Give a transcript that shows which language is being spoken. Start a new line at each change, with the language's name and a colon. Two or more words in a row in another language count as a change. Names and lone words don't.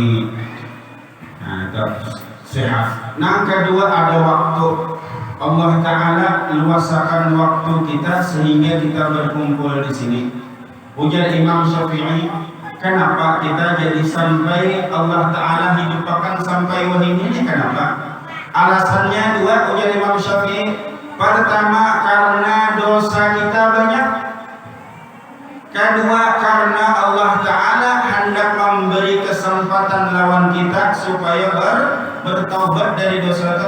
Indonesian: Nah itu sehat.
Banjar: Nang kedua ada waktu. Allah Taala luasakan waktu kita sehingga kita berkumpul di sini. Ujar Imam Syafi'i, kenapa kita jadi sampai Allah Ta'ala hidupkan sampai wahai ini? Kenapa?
Indonesian: Alasannya dua, ujar Imam Syafi'i. Pertama, karena dosa kita banyak. Kedua, karena Allah Ta'ala hendak memberi kesempatan lawan kita supaya bertaubat dari dosa itu.